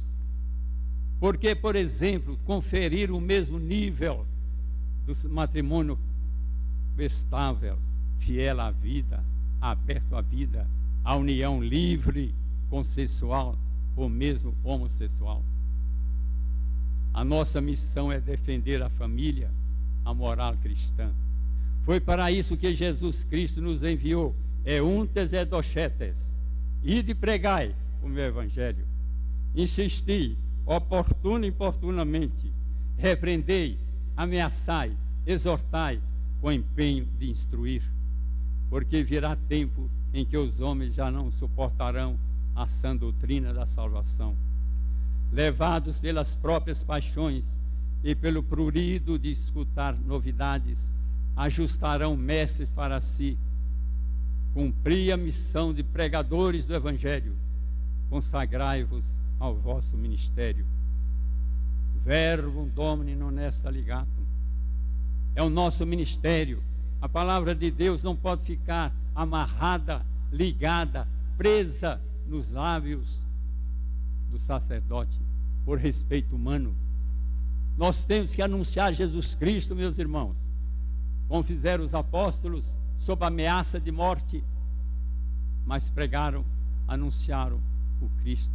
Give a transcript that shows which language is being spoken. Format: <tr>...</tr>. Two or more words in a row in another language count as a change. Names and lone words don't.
<pt>Por que, por exemplo, conferir o mesmo nível do matrimônio estável, fiel à vida, aberto à vida, à união livre, consensual ou mesmo homossexual? A nossa missão é defender a família, a moral cristã. Foi para isso que Jesus Cristo nos enviou.</pt> <la>Euntes et docetes,</la> <pt>ide pregai o meu evangelho. Insisti, oportuno e importunamente, repreendei, ameaçai, exortai, com empenho de instruir, porque virá tempo em que os homens já não suportarão a sã doutrina da salvação. Levados pelas próprias paixões e pelo prurido de escutar novidades, ajustarão mestres para si. Cumpri a missão de pregadores do Evangelho, consagrai-vos ao vosso ministério.</pt> <la>Verbum Domini non est ligatum.</la> <pt>É o nosso ministério. A palavra de Deus não pode ficar amarrada, ligada, presa nos lábios do sacerdote, por respeito humano. Nós temos que anunciar Jesus Cristo, meus irmãos, como fizeram os apóstolos, sob ameaça de morte, mas pregaram, anunciaram o Cristo.</pt>